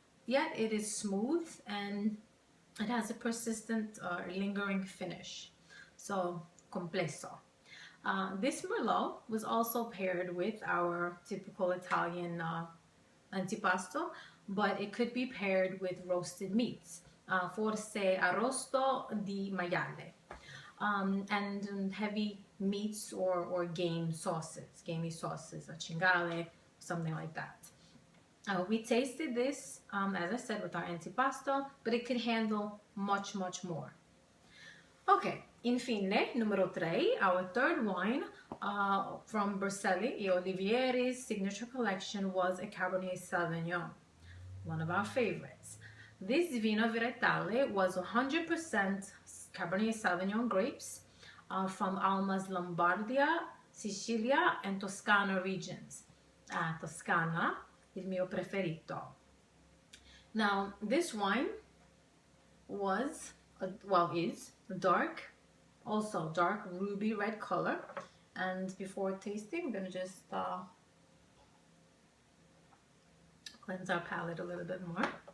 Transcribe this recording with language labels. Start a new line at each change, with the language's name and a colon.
English: yet it is smooth and it has a persistent lingering finish. So,
Italian: complesso.
English: This Merlot was also paired with our typical Italian antipasto, but it could be paired with roasted meats.
Italian: Forse arrosto di maiale.
English: And heavy meats or gamey sauces, a cingale, something like that. We tasted this, as I said, with our antipasto, but it could handle much, much more. Okay,
Italian: infine, numero 3,
English: our third wine from Berselli e Olivieri's signature collection was a Cabernet Sauvignon, one of our favorites. This Vino Veretale was 100% Cabernet Sauvignon grapes from Alma's Lombardia, Sicilia, and Toscana regions.
Italian: Toscana, il mio preferito.
English: Now, this wine was, is dark, also dark ruby red color. And before tasting, I'm gonna just cleanse our palate a little bit more.